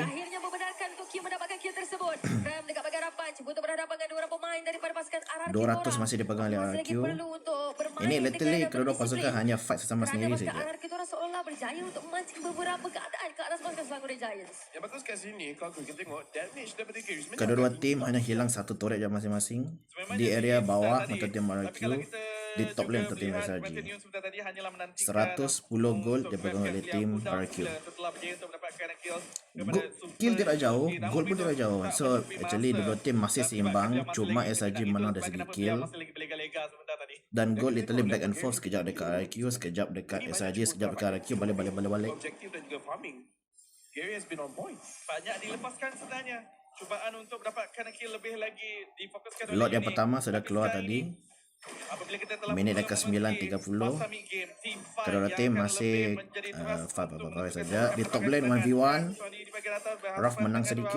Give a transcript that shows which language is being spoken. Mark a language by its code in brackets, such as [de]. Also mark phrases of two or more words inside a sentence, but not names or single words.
[ms] Dan akhirnya membenarkan untuk Kim mendapatkan kill tersebut. Ram dekat bagian harapan. Cuba untuk berhadapan dengan dua orang pemain daripada pasukan RRQ. 200 masih dipegang oleh RRQ. Ini literally kedua pasukan hanya fight sesama sendiri saja. RRQ seolah berjaya untuk memancing beberapa keadaan ke atas pasukan Selangor Giants. Yang bagus kat sini, kalau kita tengok damage daripada Gary sebenarnya Kedua tim hanya hilang satu turret je masing-masing di area bawah untuk tim RRQ, di [en] top lane [ms] untuk tim SRG. 110 gol dipegang oleh tim RRQ. Kill tidak jauh, gol pun tidak jauh. [en] So actually [ms] dua tim masih seimbang, cuma SRG menang dari segi kill. Dan gol literally [en] back and forth, [ms] sekejap dekat RRQ, sekejap dekat SRG, sekejap dekat RRQ, balik. objektif dan juga [en] farming. Gary has been on point. [ms] Banyak dilepaskan sebenarnya. Cubaan untuk dapatkan kill lebih lagi difokuskan oleh Lot yang Uni. pertama sudah keluar tadi. Apabila kita telah Minit dekat 9.30. Kedua tim masih fight saja. Di [en] top lane [ms] 1v1. Raf menang sedikit.